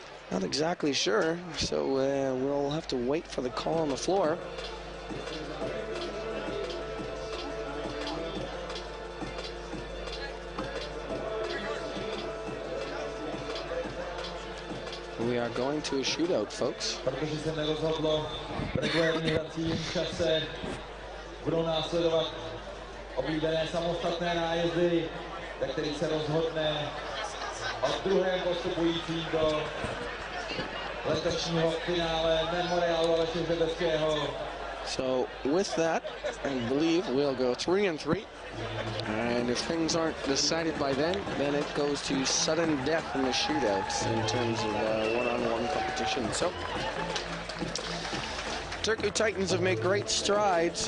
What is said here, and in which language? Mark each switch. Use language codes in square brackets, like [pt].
[en] Not exactly sure, so we'll have to wait for the call on the floor. We are going to a shootout, folks. [cs] Protože se nerozhodlo v regulérním hracím čase, budou následovat oblíbené samostatné nájezdy, ve kterých se rozhodne o druhém postupujícím do letošního finále Memoriálu Aleše Hřebeského. [en] So with that, I believe we'll go 3-3. And if things aren't decided by then it goes to sudden death in the shootouts in terms of one-on-one competition. So Turku Titans have made great strides.